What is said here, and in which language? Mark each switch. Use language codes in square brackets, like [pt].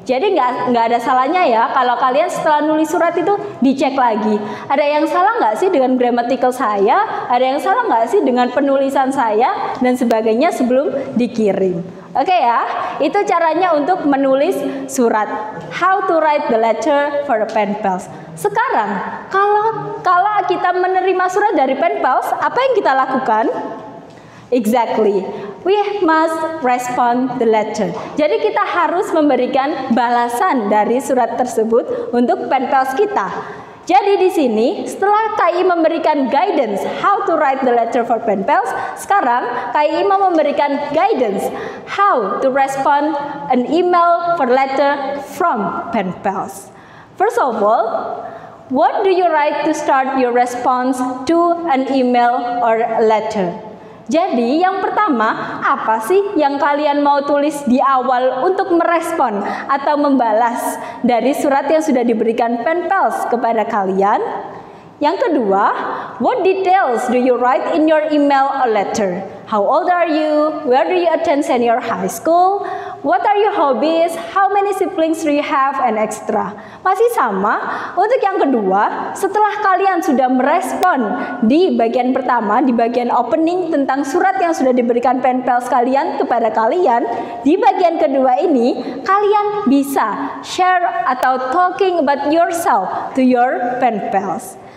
[id] Jadi nggak ada salahnya ya kalau kalian setelah nulis surat itu dicek lagi. Ada yang salah nggak sih dengan grammatical saya? Ada yang salah nggak sih dengan penulisan saya? Dan sebagainya sebelum dikirim. Oke ya, itu caranya untuk menulis surat. [en] How to write the letter for the pen pals. [id] Sekarang, kalau kita menerima surat dari pen pals, apa yang kita lakukan? [en] Exactly, we must respond the letter. [id] Jadi kita harus memberikan balasan dari surat tersebut untuk pen pals kita. Jadi di sini setelah KI memberikan [en] guidance how to write the letter for pen pals, [id] sekarang KI mau memberikan [en] guidance how to respond an email for letter from pen pals. First of all, what do you write to start your response to an email or letter? [id] Jadi yang pertama, apa sih yang kalian mau tulis di awal untuk merespon atau membalas dari surat yang sudah diberikan pen pals kepada kalian? Yang kedua, [en] what details do you write in your email or letter? How old are you? Where do you attend senior high school? What are your hobbies? How many siblings do you have? And extra. [id] Masih sama. Untuk yang kedua, setelah kalian sudah merespon di bagian pertama, di bagian opening tentang surat yang sudah diberikan pen pals kalian kepada kalian, di bagian kedua ini kalian bisa share atau [en] talking about yourself to your pen pals.